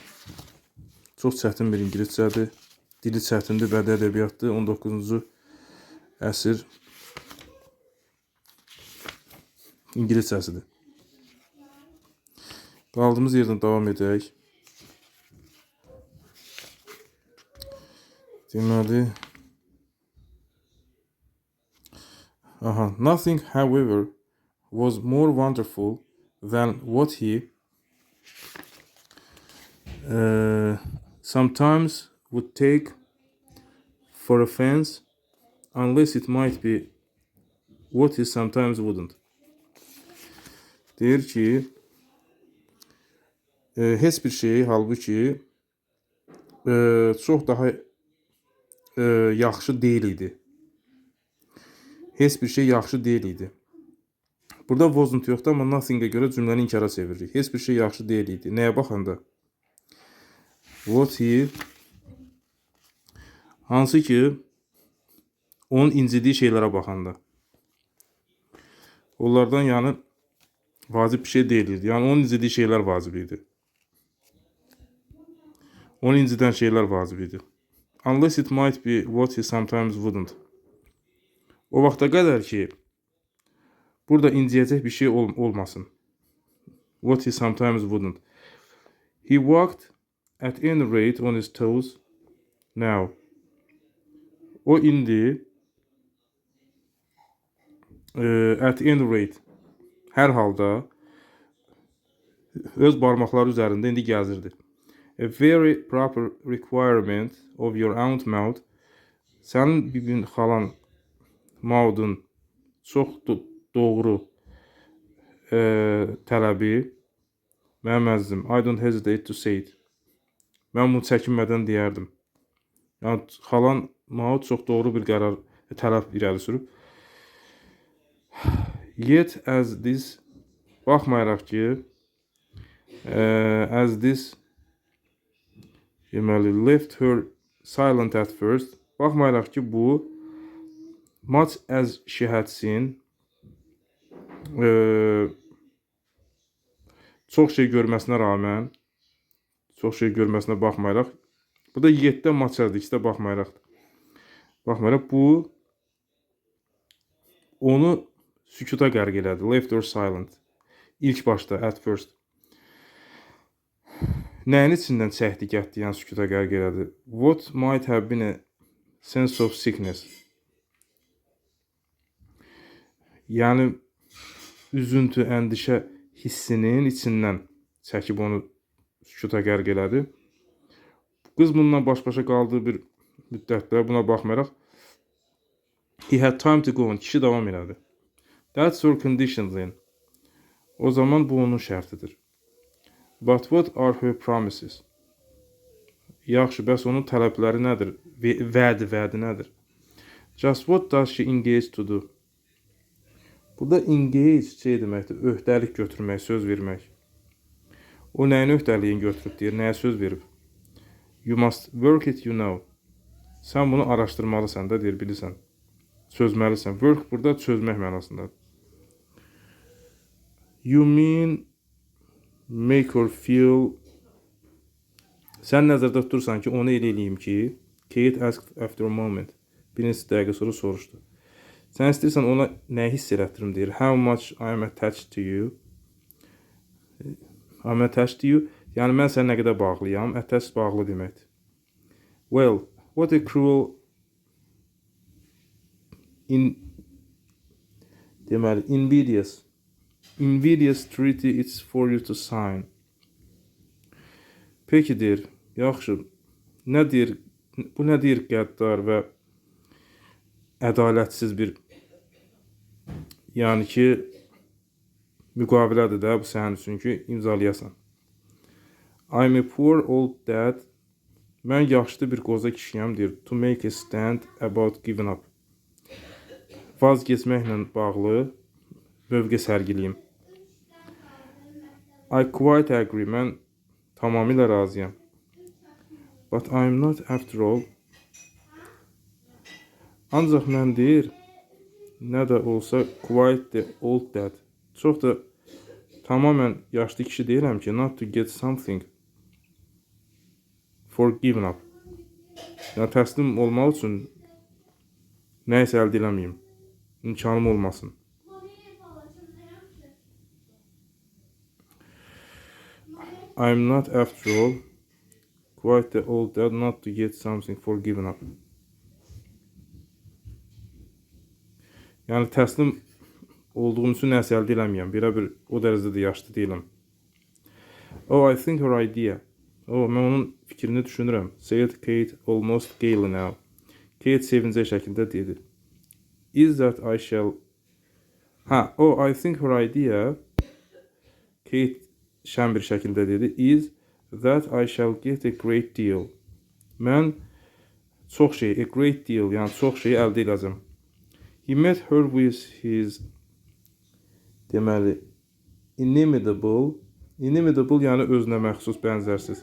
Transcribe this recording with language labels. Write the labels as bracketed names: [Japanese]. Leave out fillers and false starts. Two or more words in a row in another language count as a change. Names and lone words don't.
[Azerbaijani] Çox çətin bir ingiliscədir. Dili çətindir, bədii ədəbiyyatdır. 19-cu əsr ingiliscəsidir. Qaldığımız yerdən davam edək. Deməli, [English] nothing, however, was more wonderful than what he sometimes would take for offense, unless it might be what he sometimes wouldn't. [Azerbaijani] Deyir ki, heç bir şey, halbuki çox daha yaxşı deyil idi. Heç bir şey yaxşı deyil idi. Burada wasn't yoxdur, amma nothing'ə görə cümləni inkara çeviririk. Heç bir şey yaxşı deyil idi. Nəyə baxanda? [English] What he, [Azerbaijani] hansı ki, onun incidiyi şeylərə baxanda. Onlardan yəni vacib bir şey deyil idi. Yəni onun incidiyi şeylər vacib idi. Onu incidən şeylər vacib idi. [English] Unless it might be what he sometimes wouldn't. [Azerbaijani] O vaxta qədər ki, burada inciyəcək bir şey olmasın. [English] What he sometimes wouldn't. He walked at any rate on his toes now. [Azerbaijani] O indi [English] at any rate, [Azerbaijani] hər halda öz barmaqları üzərində indi gəzirdi. [English] A very proper requirement of your aunt Maud. [Azerbaijani] Sənin bibin xalan Maud'un çox doğru tələbi. Mənim əzizim, [English] I don't hesitate to say it. [Azerbaijani] Mən bunu çəkinmədən deyərdim. Yəni, xalan Maud çox doğru bir tələb irəli sürüb. [English] Yet as this, [Azerbaijani] baxmayaraq ki, [English] as this deməli, left her silent at first, [Azerbaijani] baxmayaraq ki, bu [English] much as she had seen, [Azerbaijani] çox şey görməsinə rağmen, çox şey görməsinə baxmayaraq, bu da yetdə [English] much as- [Azerbaijani] dir, ikisi də baxmayaraqdır. Baxmayaraq, bu onu sükuta qərq elədi. [English] Left her silent. [Azerbaijani] İlk başda, [English] at first. [Azerbaijani] Nəyin içindən çəkdi, gətdi, yəni sükuta qərq elədi? [English] What might have been a sense of sickness. [Azerbaijani] Yəni, üzüntü, əndişə hissinin içindən çəkib onu sükuta qərq elədi. Qız bununla baş-başa qaldığı bir müddətdə, buna baxmayaraq, [English] he had time to go on, [Azerbaijani] kişi davam elədi. [English] That's your condition then. [Azerbaijani] O zaman bu onun şərtidir. [English] But what are her promises? [Azerbaijani] Yaxşı, bəs onun tələbləri nədir? Vədi nədir? [English] Just what does she engage to do? [Azerbaijani] Burada engage şey deməkdir, öhdəlik götürmək, söz vermək. O nəyin öhdəliyin götürüb deyir, nəyə söz verib? [English] You must work it, you know. [Azerbaijani] Sən bunu araşdırmalısan da deyir, bilirsən. Çözməlisən. Work burada çözmək mənasındadır. [English] You mean make her feel. [Azerbaijani] Sən nəzərdə tutursan ki, onu elə eləyim ki, Kate [English] asked after a moment. [Azerbaijani] Bir neçə dəqiqə sonra soruşdu. Sən istəyirsən ona nə hiss elətdirim deyir. [English] How much I am attached to you. I'm attached to you. [Azerbaijani] Yəni, mən sənə nə qədər bağlıyam. Attached bağlı deməkdir. [English] Well, what a cruel deməli, invidious treaty it's for you to sign. [Azerbaijani] Peki deyir, yaxşı, nə deyir, bu nə deyir qəddar və ədalətsiz bir, yəni ki, müqavilədir də bu sənin üçün ki, imzalayasan. [English] I'm a poor old dad. [Azerbaijani] Mən yaşlı bir qoca kişiyəm deyir. [English] To make a stand about giving up. [Azerbaijani] Vaz keçməklə bağlı mövqe sərgiliyim. [English] I quite agree. [Azerbaijani] Mən tamamilə razıyam. [English] But I'm not after all. [Azerbaijani] Ancaq mən deyir, nə də olsa [English] quite the old dad. [Azerbaijani] Çox da tamamən yaşlı kişi deyirəm ki, [English] not to get something for giving up. [Azerbaijani] Yəni təslim olmaq üçün nəyisə əldə eləməyim. İmkanım olmasın. [English] I'm not after all quite the old dad not to get something for giving up. [Azerbaijani] Yəni təslim olduğum üçün nəsə əldə eləməyəm. Belə bir o dərəcədə yaşlı deyiləm. [English] Oh, I think her idea. [Azerbaijani] Oh, mən onun fikrini düşünürəm. [English] Said Kate almost gaily now. [Azerbaijani] Kate sevincək şəkildə dedi. [English] Is that I shall... Oh, I think her idea... [Azerbaijani] Kate şən bir şəkildə dedi. [English] Is that I shall get a great deal. [Azerbaijani] Mən çox şey, [English] a great deal, [Azerbaijani] yəni çox şey əldə edəcəm. [English] He met her with his deməli inimitable, [Azerbaijani] yəni özünə məxsus, bənzərsiz.